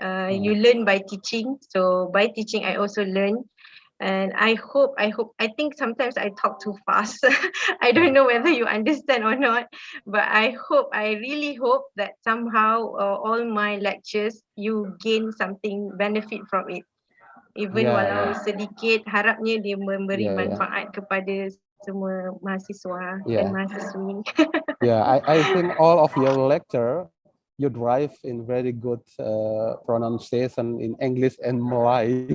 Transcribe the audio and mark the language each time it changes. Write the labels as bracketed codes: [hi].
[en] You learn by teaching. So by teaching, I also learn. And I think sometimes I talk too fast. I don't know whether you understand or not, but I really hope that somehow all my lectures, you gain something benefit from it. [ms] Even walau sedikit, harapnya dia memberi manfaat kepada semua mahasiswa dan mahasiswi. [en] Yeah, I think all of your lecture, you drive in very good pronunciation in English and Malay.